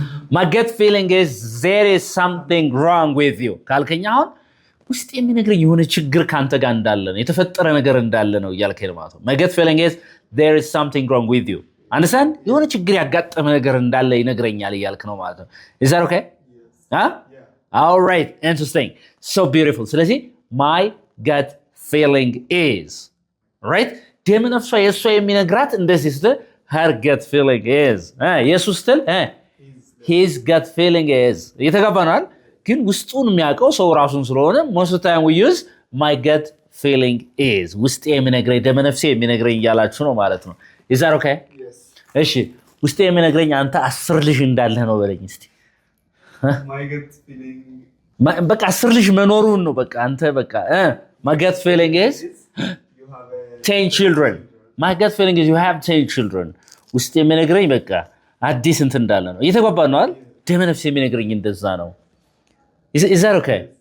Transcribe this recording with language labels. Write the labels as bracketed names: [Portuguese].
[English] My gut feeling is there is something wrong with you. [Amharic] ካልከኝ አሁን ውስጥ የሚነግረኝ የሆነ ችግር ካንተ ጋር እንዳለ ነው የተፈጠረ ነገር እንዳለ ነው እያልከኝ ማለት ነው። [English] My gut feeling is there is something wrong with you. Understand? [Amharic] የሆነ ችግር ያጋጠመ ነገር እንዳለ ይነግረኛል እያልክ ነው ማለት ነው። [English] Is that okay? Yes. Huh? Yeah. All right. Interesting. So beautiful. [Amharic] ስለዚህ [English] my gut feeling is right? [Amharic] ደመነፍሷ የሷ የሚነግራት እንደዚህ ስትል [English] her gut feeling is [Amharic] ኢየሱስ ስትል [English] his gut feeling is [Amharic] እየተጋባናል። ግን ውስጡን የሚያውቀው ሰው ራሱን ስለሆነ [English] most of the time we use my gut feeling is [Amharic] ውስጤ የሚነግረኝ ደመነፍሴ የሚነግረኝ እያላችሁ ነው ማለት ነው። [English] is that okay? Yes. [Amharic] እሺ ውስጤ የሚነግረኝ አንተ 10 ልጅ እንዳለህ ነው በለኝ እስቲ። [English] My gut feeling [Amharic] በቃ 10 ልጅ መኖሩን ነው በቃ አንተ በቃ [English] my gut feeling is you have 10 children. My gut feeling is you have 10 children. [Amharic] ውስጥ የሚነግረኝ በቃ አዲስ እንትን እንዳለ ነው። እየተጓባን ነው አይደል? ደመነፍስ የሚነግረኝ እንደዛ ነው። [English] Is that okay?